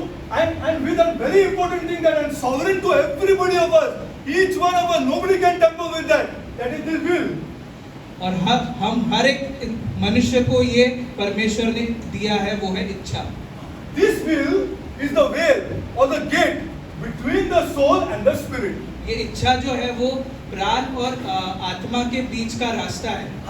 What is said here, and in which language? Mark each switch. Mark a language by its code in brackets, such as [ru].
[en] And with a very important thing that is sovereign to everybody of us. Each one of us, nobody can tamper with that. That is His will. [hi] और हम हर एक मनुष्य को ये परमेश्वर ने दिया है, वो है इच्छा। [en] This will is the veil or the gate between the soul and the spirit. [hi] ये इच्छा जो है वो प्राण और आत्मा के बीच का रास्ता है।